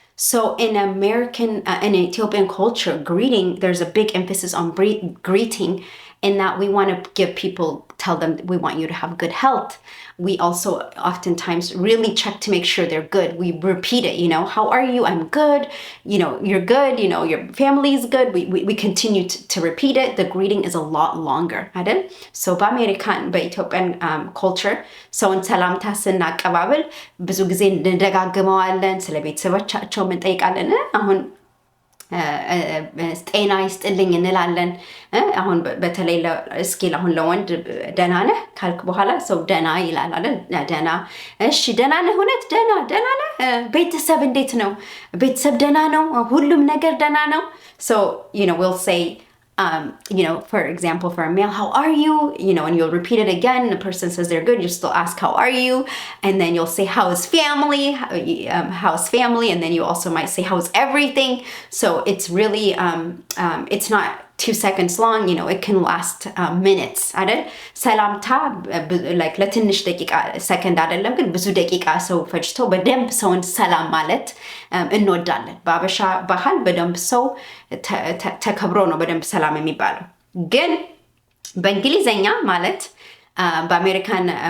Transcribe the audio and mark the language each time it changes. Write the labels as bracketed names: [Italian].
[English] So in Ethiopian culture, greeting, there's a big emphasis on greeting in that we want to tell them we want you to have good health. We also oftentimes really check to make sure they're good. We repeat it, how are you? I'm good. You're good. Your family is good. We continue to repeat it. The greeting is a lot longer. Right? [Amharic] So በኢትዮጵያን culture ሰውን ሰላምታ ስናቀባብል ብዙ ጊዜ እንደጋግመዋለን፣ ስለ ቤተሰቦቻቸው እንጠይቃለን። አሁን ጤና ይስጥልኝ እንላለን። አሁን በተለይ እስኪል አሁን ለወንድ ደህና ነህ ካልክ በኋላ ሰው ደህና ይላል አይደል? ደህና እሺ፣ ደህና ነህ? እውነት ደህና ነህ? ቤተሰብ እንዴት ነው? ቤተሰብ ደህና ነው? ሁሉም ነገር ደህና ነው? [English] So we'll say for example, for a male, how are you? And you'll repeat it again. The person says they're good. You still ask, how are you? And then you'll say, how's family? And then you also might say, how's everything? So it's really, it's not 2 seconds long. It can last minutes. አይደል? [Amharic] ሰላምታ like ለትንሽ ደቂቃ ሰከንድ አይደለም ግን ብዙ ደቂቃ ሰው ፈጅቶ በደንብ ሰውን ሰላም ማለት እንወዳለን። በአበሻ ባህል በደንብ ሰው ተከብሮ ነው በደንብ ሰላም የሚባለው። ግን በእንግሊዘኛ ማለት በአሜሪካን